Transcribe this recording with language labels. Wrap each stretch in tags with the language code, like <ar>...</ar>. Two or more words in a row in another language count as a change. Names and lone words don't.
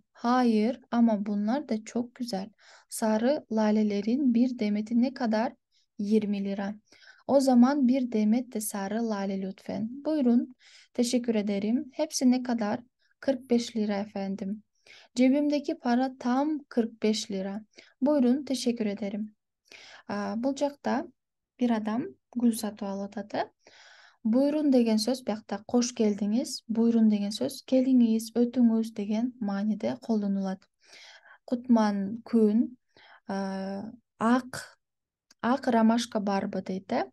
<tr>Hayır, ama bunlar da çok güzel. Sarı lalelerin bir demeti ne kadar? 20 lira. O zaman bir demet de sarı lale lütfen. Buyurun. Teşekkür ederim. Hepsi ne kadar? 45 lira efendim. Cebimdeki para tam 45 lira. Buyurun, teşekkür ederim.</tr> <ky>Бул жакта bir адам гүл сатып алып атат. Буйрун деген сөз биякта кош келдиңиз, буйрун деген сөз келиңиз, өтүңүз деген мааниде колдонулат. Кутман күн, ак ак ромашка барбы дейт да.</ky>